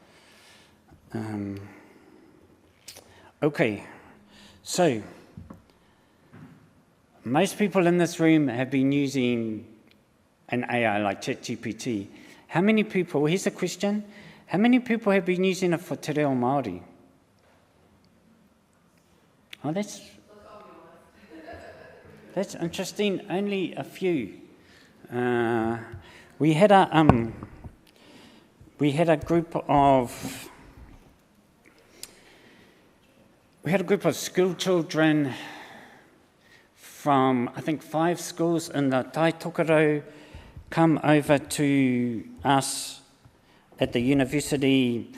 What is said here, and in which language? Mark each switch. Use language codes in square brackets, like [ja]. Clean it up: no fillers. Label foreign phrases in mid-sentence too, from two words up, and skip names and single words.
[en] Okay, so most people in this room have been using an AI like ChatGPT. How many people, here's a question, how many people have been using it for [mi] te reo Māori? [en] Oh, that's interesting, only a few. We had a group of school children from, I think, 5 schools in the Tai Tokerau come over to us at the university.